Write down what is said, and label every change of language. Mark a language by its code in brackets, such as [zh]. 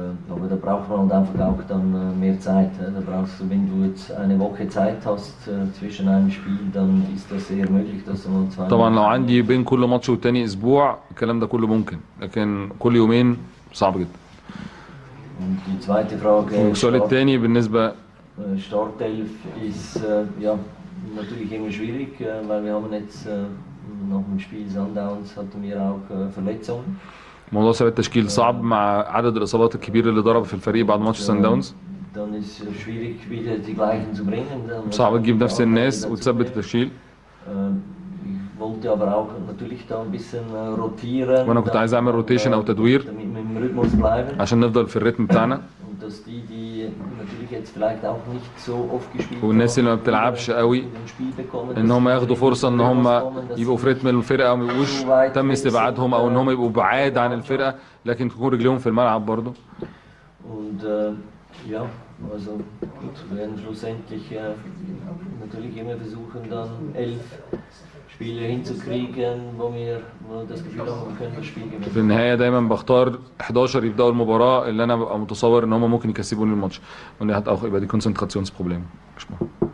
[de] Aber da braucht man halt einfach auch dann mehr Zeit. Da brauchst du, wenn du jetzt eine Woche Zeit hast zwischen einem Spiel, dann ist das sehr möglich, dass du mal 2. [ar] طبعا لو عندي بين كل ماتش والتاني أسبوع الكلام ده كله ممكن، لكن كل يومين صعب جدا. [de] Und die zweite Frage. [ar] السؤال التاني بالنسبة [de] Startelf ist ja natürlich immer schwierig, weil wir haben jetzt nach dem Spiel Sundowns hatten wir auch Verletzungen. [ar] موضوع ثبات التشكيل صعب مع عدد الإصابات الكبير اللي ضرب في الفريق بعد ماتش سان داونز. [de] Dann ist es schwierig wieder die gleichen zu bringen. [ar] صعب تجيب نفس الناس وتثبت التشكيل. [de] Ich wollte aber auch natürlich da ein bisschen rotieren. [ar] وأنا كنت عايز أعمل روتيشن أو تدوير عشان نفضل في الريتم بتاعنا. [de] dass die natürlich jetzt vielleicht auch nicht so oft gespielt [ar] والناس اللي ما بتلعبش قوي ان هم ياخدوا فرصه ان هم يبقوا في رتم الفرقه وما يبقوش تم استبعادهم او ان هم يبقوا بعاد عن الفرقه لكن تكون رجليهم في الملعب برضه. [de] Und ja, also gut, wir werden schlussendlich natürlich immer versuchen dann 11 Spiele hinzukriegen, wo wir das Gefühl haben, wir können das Spiel gewinnen. [ar] في النهايه دايما بختار 11 يبداوا المباراه اللي انا ببقى متصور ان هم ممكن يكسبوني الماتش. [de] Und er hat auch über die Konzentrationsprobleme gesprochen.